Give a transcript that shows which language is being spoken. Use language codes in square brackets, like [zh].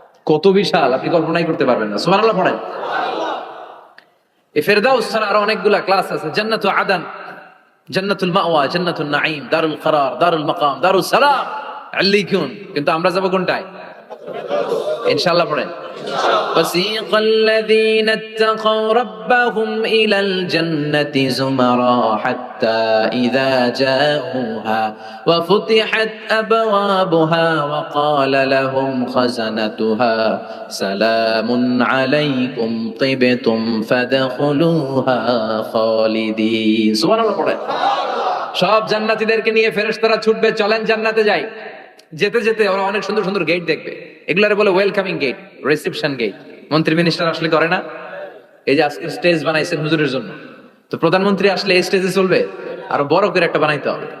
[bn] কত বিশাল আপনি কল্পনাই করতে পারবেন না। সুবহানাল্লাহ পড়েন। এই ফেরদাউস ছাড়া আরো অনেকগুলা ক্লাস আছে। জান্নাতুল আদান, জান্নাতুল মাওয়া, জান্নাতুল নাঈম, দারুল করার, দারুল মাকাম, দারুস সালাম, আল্লিকুন। কিন্তু আমরা যাব কোনটায়? ইনশাআল্লাহ পড়েন। [ar] وسيق الذين اتقوا ربهم إلى الجنة زمرا حتى إذا جاءوها وفتحت أبوابها وقال لهم خزنتها سلام عليكم طبتم فادخلوها خالدين। [bn] সুবহানাল্লাহ পড়েন। সব জান্নাতীদেরকে নিয়ে ফেরেশতারা ছুটবে, চলেন জান্নাতে যাই। যেতে যেতে ওরা অনেক সুন্দর সুন্দর গেট দেখবে, এগুলারে বলে ওয়েলকামিং গেট, রিসেপশন গেট। মন্ত্রী মিনিস্টার আসলে করে না? এই যে আজকে স্টেজ বানাইছেন হুজুরের জন্য, তো প্রধানমন্ত্রী আসলে এই স্টেজে চলবে, আরো বড় করে একটা বানাইতে হবে।